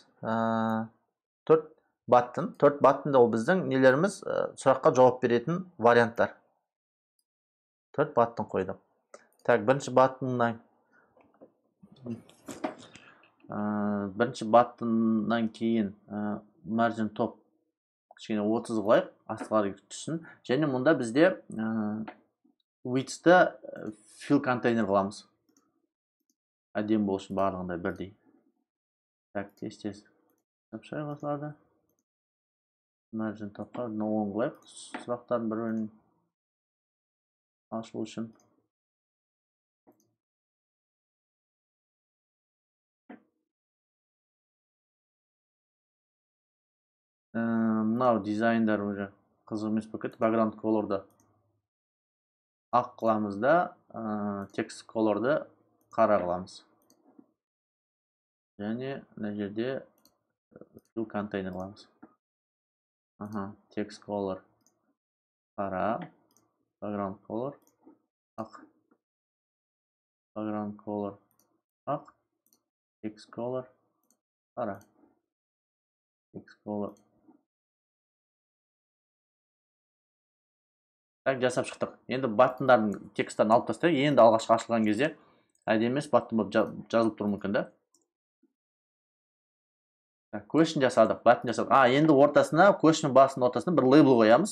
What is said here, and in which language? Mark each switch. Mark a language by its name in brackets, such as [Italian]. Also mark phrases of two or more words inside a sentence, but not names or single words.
[Kazakh] 4 баттон. 4 баттонда ол біздің нелеріміз сұраққа жауап беретін варианттар. 4 баттон қойдық. Так, бірінші баттоннан кейін [English] margin top [Kazakh] кішкене 30 қылайық, астылары түссін. Және мұнда бізде width'та [English] fill container [Kazakh] қыламыз. Әдем болсын барлығында бірдей. Так, тез-тез. Тапшай қосылады. [English] Margin topқа [Kazakh] 10 қылайық. Сұрақтарын бір-бірін ашылу үшін. Мынау дизайндар уже қызық емес болып кетті. [English] Background color'ды [Kazakh] ақ қыламыз да, [English] text color'ды [Kazakh] қара қыламыз. Және мына жерде [English] fill container [Kazakh] қыламыз. [English] Text color қара, background color ақ. Background color ақ, text color қара. Text color. [Kazakh] Так, жасап шықтық. Енді баттындардың тексттерін алып тастайық. Енді алғашқы ашылған кезде әдемі емес баттон болып жазылып тұруы мүмкін да. Question жасадық, баттон жасадық. Енді ортасына, questionның басының ортасына бір лейбл қоямыз.